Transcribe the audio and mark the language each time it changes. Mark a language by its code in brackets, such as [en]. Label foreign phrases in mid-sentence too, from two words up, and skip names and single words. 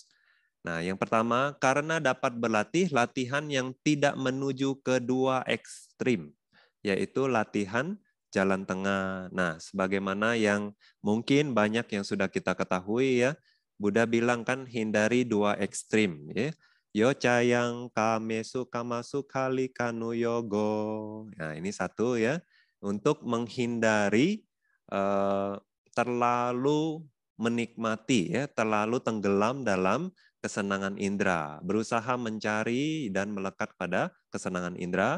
[id] Nah, yang pertama karena dapat berlatih latihan yang tidak menuju ke dua ekstrim, yaitu latihan jalan tengah. Nah, sebagaimana yang mungkin banyak yang sudah kita ketahui ya, Buddha bilang kan hindari dua ekstrim ya. [pi] Yo cayang kamesu kamasu kali kanu yogo. [id] Nah, ini satu ya, untuk menghindari terlalu menikmati ya, terlalu tenggelam dalam kesenangan indera, berusaha mencari dan melekat pada kesenangan indera.